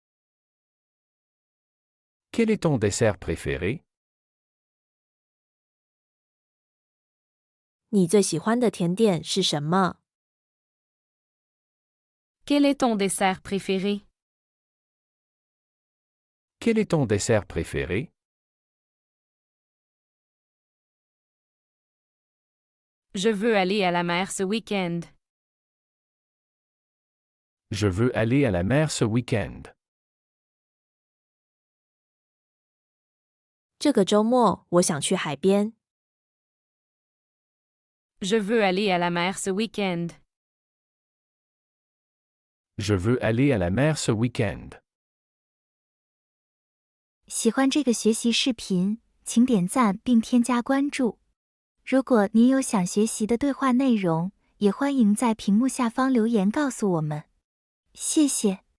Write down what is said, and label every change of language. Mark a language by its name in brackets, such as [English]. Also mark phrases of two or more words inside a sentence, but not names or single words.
[French] Quel est ton dessert préféré? [Chinese] 你最喜欢的甜点是什么？ [French] Quel est ton dessert préféré? Quel est ton dessert préféré? Je veux aller à la mer ce week-end. Je veux aller à la mer ce week-end. [Chinese] 这个周末我想去海边。 [French] Je veux aller à la mer ce week-end. Je veux aller à la mer ce week-end. [Chinese] 喜欢这个学习视频，请点赞并添加关注。如果您有想学习的对话内容，也欢迎在屏幕下方留言告诉我们。谢谢。